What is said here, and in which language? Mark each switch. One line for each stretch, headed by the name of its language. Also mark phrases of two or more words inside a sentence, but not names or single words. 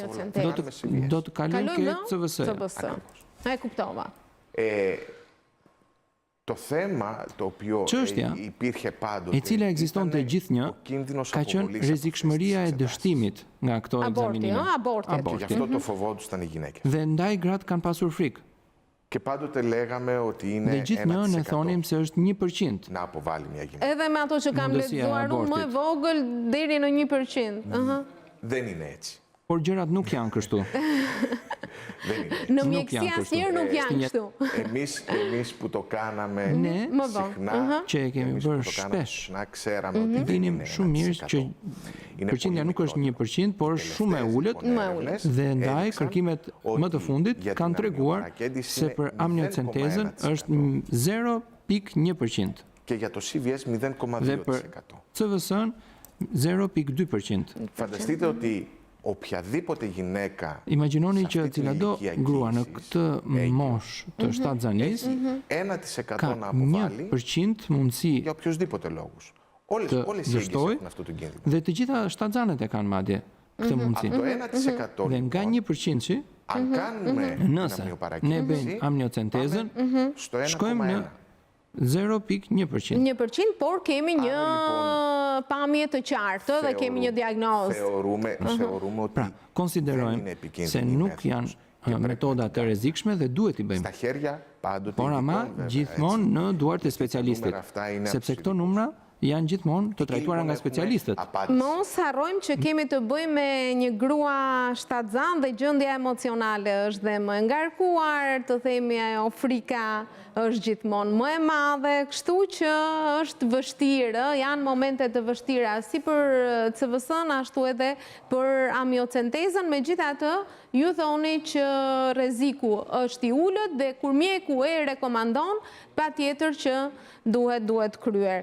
Albanian: Do të kalojmë ke CVS. E kuptova.
Greek: Το θέμα το οποίο υπήρχε πάντοτε,
Albanian: e cila ekzistonte gjithnjë, ka qenë rrezikshmëria e dështimit nga këto ekzaminime.
Greek: Και γι' αυτό το φοβόντουσαν οι γυναίκες.
Albanian: Dhe ndaj gratë kanë pasur frikë.
Greek: Και πάντοτε λέγαμε ότι είναι
Albanian: Dhe gjithnjë ne thonim se është 1%.
Greek: να αποβάλει μια γυναίκα.
Albanian: Edhe me ato që kam lexuar unë, më e vogël deri në 1%. Δεν είναι έτσι. Por gjërat nuk janë kështu. Në mjekësi asnjëherë nuk janë kështu.
Greek: Εμείς που το κάναμε συχνά,
Albanian: që e kemi bërë shpesh,
Greek: ξέραμε ότι δεν
Albanian: dinim
Greek: είναι
Albanian: shumë mirë që përqindja nuk është 1%, por është shumë e ulët, dhe ndaj kërkimet më të fundit kanë treguar se për amniocentezën është 0.1%.
Greek: Και για το CVS 0.2%.
Albanian: Dhe për CVS-ën 0.2%.
Greek: Φανταστείτε ότι οποιαδήποτε γυναίκα
Albanian: Imagjinoni që cilado grua në këtë moshë të shtatzanisë
Greek: 1% να
Albanian: ka
Greek: αποβάλει
Albanian: 1% mundësi
Greek: για οποιοσδήποτε λόγους. Όλες οι έγκυες έχουν αυτό το κίνδυνο.
Albanian: dhe të gjitha shtatzanet e kanë madje këtë mundësi.
Greek: Το 1%
Albanian: Dhe nga 1%-i,
Greek: αν κάνουμε την
Albanian: nëse ne
Greek: αμνιοπαρακίνηση,
Albanian: bëjmë amniocentezën,
Greek: στο
Albanian: shkojmë në 0.1%. 1%, por kemi një pamje të qartë dhe kemi një diagnozë.
Greek: Θεωρούμε ότι
Albanian: Konsiderojmë se nuk janë metoda të rrezikshme dhe duhet i bëjmë.
Greek: στα χέρια πάντοτε
Albanian: Por ama gjithmonë në duart e specialistit, sepse këto numra janë gjithmonë të trajtuara nga specialistët. Mos harrojmë që kemi të bëjmë me një grua shtatzan dhe gjendja emocionale është dhe më ngarkuar, të themi ajo frika është gjithmonë më e madhe, kështu që është vështirë, janë momente të vështira si për CVS-n ashtu edhe për amniocentezën, megjithatë ju thoni që rreziku është i ulët dhe kur mjeku e rekomandon, patjetër që duhet kryer.